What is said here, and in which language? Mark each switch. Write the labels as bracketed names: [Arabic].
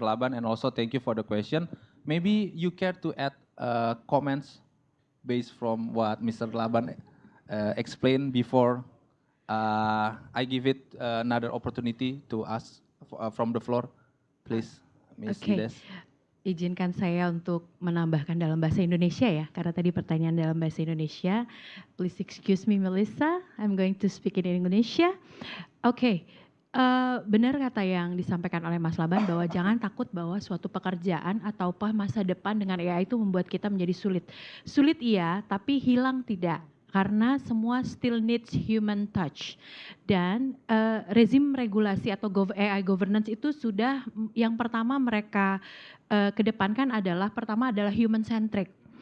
[English] Laban, and also thank you for the question. Maybe you care to add comments based from what Mr. Laban explained before I give it another opportunity to ask from the floor, please, Ms. Ides. [Indonesian] Izinkan saya untuk menambahkan dalam bahasa Indonesia ya, karena tadi pertanyaan dalam bahasa Indonesia. [English] Please excuse me Melissa, I'm going to speak in Indonesia. [Indonesian] Oke, benar kata yang disampaikan oleh Mas Laban bahwa jangan takut bahwa suatu pekerjaan atau masa depan dengan AI itu membuat kita menjadi sulit. Sulit iya, tapi hilang tidak. Karena semua [English] still needs human touch. [Indonesian] Dan rezim regulasi atau AI governance itu sudah yang pertama mereka kedepankan adalah human centric.